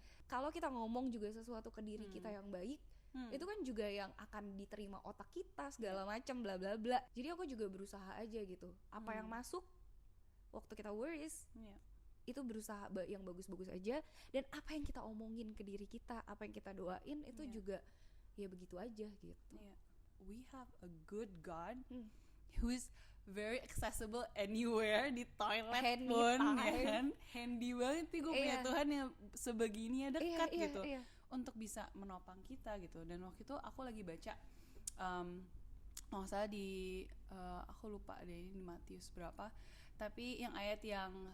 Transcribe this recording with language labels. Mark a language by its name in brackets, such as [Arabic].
[Indonesian] Kalau kita ngomong juga sesuatu ke diri kita yang baik, itu kan juga yang akan diterima otak kita segala macam bla bla bla. Jadi aku juga berusaha aja gitu. Apa yang masuk waktu kita worries, itu berusaha yang bagus-bagus aja. Dan apa yang kita omongin ke diri kita, apa yang kita doain itu juga ya begitu aja gitu. [English] We have a good God who is very accessible anywhere, [Indonesian] di toilet pun kan. Handy banget sih, gue punya Tuhan yang sebegini ya, dekat gitu. Untuk bisa menopang kita gitu. Dan waktu itu aku lagi baca nggak salah di aku lupa deh ini di Matius berapa, tapi yang ayat yang